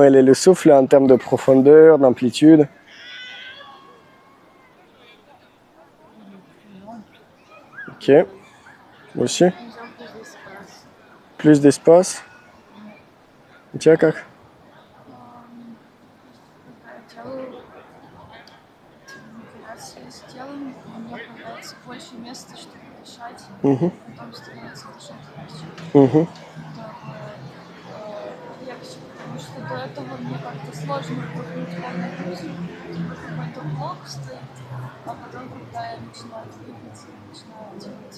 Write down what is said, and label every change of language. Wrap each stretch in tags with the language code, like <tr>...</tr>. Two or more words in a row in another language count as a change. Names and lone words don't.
<fr>est le souffle en termes de profondeur, d'amplitude? Ok. Aussi. Plus d'espace. Tiens,</fr> <ru>как? С телом мне появляется больше места, чтобы дышать, Угу. потом становится дышать легче. Угу. Легче, потому что до этого мне как-то сложно вдохнуть полной грудью, какой-то блок стоит, а потом, когда я начинаю двигаться, начинаю делать</ru>